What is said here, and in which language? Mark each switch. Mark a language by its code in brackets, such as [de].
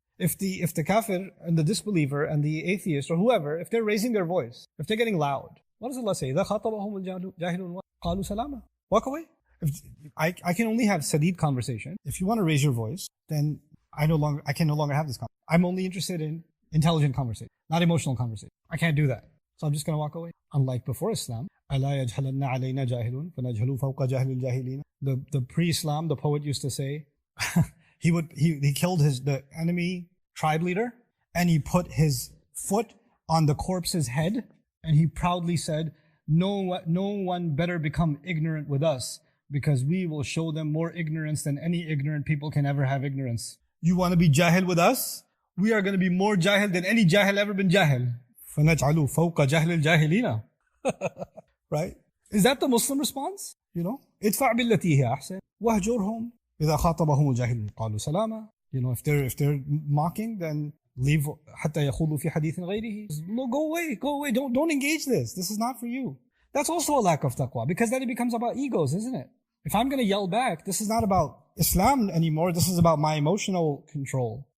[en] If the kafir and the disbeliever and the atheist or whoever, if they're raising their voice, if they're getting loud, what does Allah say? [ar] إِذَا خَاطَبَهُمُ الْجَاهِلُونَ قَالُوا سَلَامًا. [en] Walk away. I can only have sadid conversation. If you want to raise your voice, then I can no longer have this conversation. I'm only interested in intelligent conversation, not emotional conversation. I can't do that. So I'm just going to walk away. Unlike before Islam, [ar] أَلَا يَجْهَلَنَّ عَلَيْنَا جَاهِلٌ فَنَجْهَلُ فَوْقَ جَاهِلِ الْجَاهِلِينَ. [en] The pre-Islam, the poet used to say, he killed the enemy tribe leader and he put his foot on the corpse's head and he proudly said, no one better become ignorant with us because we will show them more ignorance than any ignorant people can ever have ignorance. You want to be jahil with us? We are going to be more jahil than any jahil ever been jahil. [ar] فَنَجْعَلُ فَوْقَ جَهْلِ الْجَاهِلِينَ. [en] Right? Is that the Muslim response? [ar] ادفع بالتي هي أحسن وهجرهم إذا خاطبهم الجاهلون قالوا سلاما. [en] If they're mocking, then leave [ar] حتى يخوضوا في حديث غيره. [en] No, go away. Don't engage this. This is not for you. That's also a lack of taqwa because then it becomes about egos, isn't it? If I'm going to yell back, this is not about Islam anymore. This is about my emotional control.